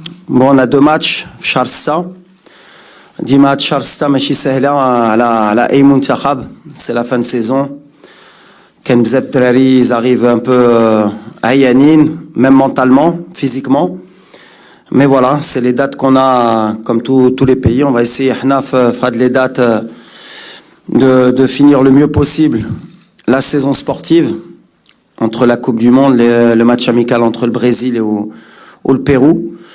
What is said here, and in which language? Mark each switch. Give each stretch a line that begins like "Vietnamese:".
French: Bon, on a deux matchs
Arabic: في شهر 6. ديما شهر 6 ماشي سهلة على أي منتخب.
French: C'est la fin de saison.
Arabic: كان بزاف الدراري
French: ils arrivent un peu
Arabic: عيانين,
French: même mentalement, physiquement. Mais voilà, c'est les dates qu'on a comme tous les pays. On va essayer
Arabic: حنا في هاد
French: les dates de finir le mieux possible la saison sportive entre la Coupe du Monde, le match amical entre le Brésil ou le Pérou.